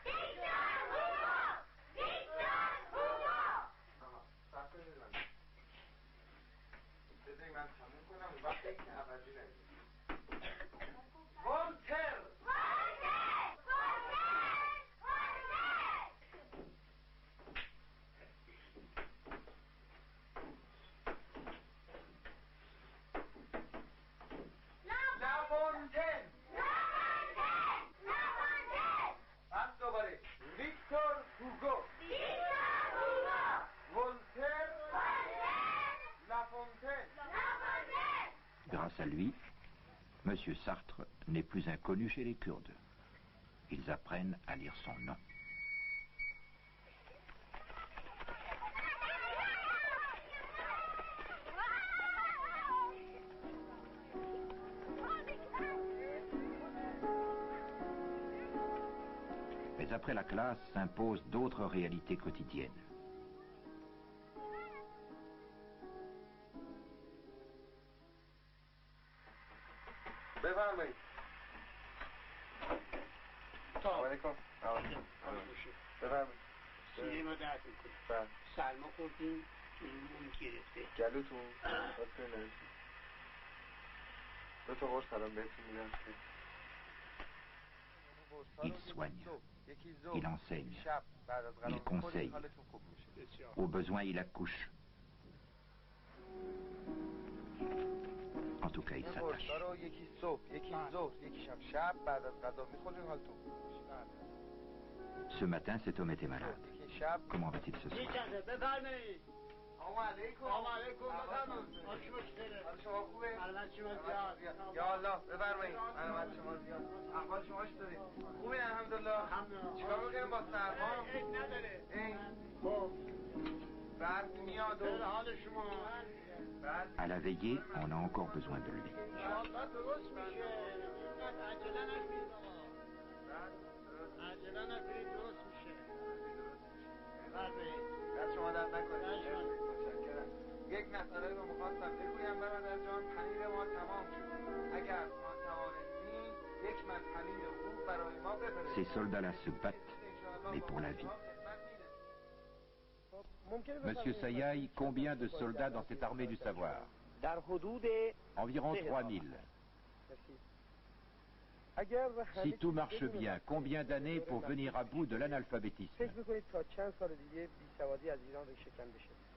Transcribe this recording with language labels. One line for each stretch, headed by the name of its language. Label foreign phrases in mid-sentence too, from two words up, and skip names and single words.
French: Voltaire. La Fontaine.
Persian: پس دوباره ویکتور هوگو.
French: Voltaire. La Fontaine. Grâce à lui, M. Sartre n'est plus inconnu chez les Kurdes. Ils apprennent à lire son nom. Mais après la classe s'imposent d'autres réalités quotidiennes.
Persian: بفرمایید. سلام علیکم. بفرمایید. سینه ما درد میکنه. بله. سرما خوردیم اون گرفته. گلوتون واسه نرسید. دو تا قرص الان بهتون میدم.
French: Il soigne, il enseigne, il conseille. Au besoin, il accouche. En tout cas, il s'attache. Ce matin, cet homme était malade. Comment va-t-il ce soir?
Persian: یا الله بفرمایید. سلامت شما زیاد. احوال شما چطوری؟ خوبی الحمدلله. چیکار می‌کنیم با سرما؟ عیب نداره. خب. برق میاد و حال شما.
French: À la veillée, on a encore besoin de lui.
Persian: انشالله درست میشه. عجله نکنید آقا. عجله نکنید درست میشه. بفرمایید. دست شما درد نکنید. یک مسئله رو می‌خواستم بگویم برادر جان. پنیر ما تمام شد. اگر ما توانستیم یک من پنیر خوب برای ما بفرستید.
French: Ces soldats-là se battent, mais pour la vie. Monsieur Sayaï, combien de soldats dans cette armée du savoir? Environ 3000. Si tout marche bien, combien d'années pour venir à bout de l'analphabétisme?